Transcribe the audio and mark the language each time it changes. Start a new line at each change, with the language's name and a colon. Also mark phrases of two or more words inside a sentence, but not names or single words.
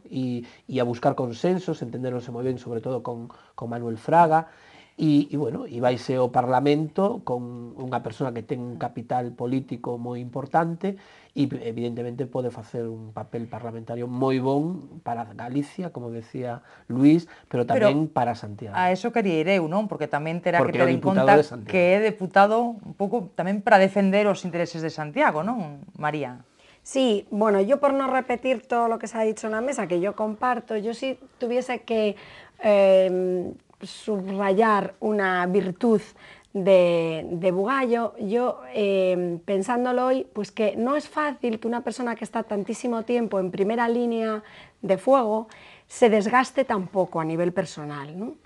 Galician: E a buscar consensos, entenderonse moi ben, sobre todo con Manuel Fraga, e bueno, e vaise ao Parlamento con unha persona que ten un capital político moi importante e evidentemente pode facer un papel parlamentario moi bon para Galicia, como decía Luís, pero tamén para Santiago. A eso quería ir eu, non? Porque tamén terá que ter en conta que é deputado un pouco tamén para defender os intereses de Santiago, non, María?
Spanish: Sí, bueno, yo por no repetir todo lo que se ha dicho en la mesa, que yo comparto, yo sí tuviese que subrayar una virtud de Bugallo, yo pensándolo hoy, pues que no es fácil que una persona que está tantísimo tiempo en primera línea de fuego se desgaste tampoco a nivel personal, ¿no?